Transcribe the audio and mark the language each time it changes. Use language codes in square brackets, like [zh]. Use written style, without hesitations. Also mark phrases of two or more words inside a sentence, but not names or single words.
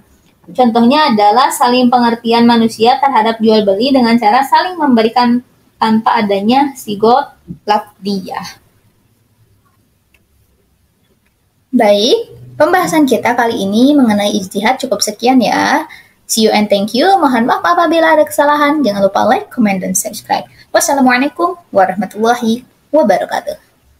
[id] Contohnya adalah saling pengertian manusia terhadap jual beli dengan cara saling memberikan tanpa adanya [ar] صيغة لفظية. [id] Baik, pembahasan kita kali ini mengenai ijtihad cukup sekian ya. [en] See you and thank you. [id] Mohon maaf apabila ada kesalahan. Jangan lupa [en] like, comment, [id] dan subscribe. [ar] والسلام عليكم ورحمة الله وبركاته.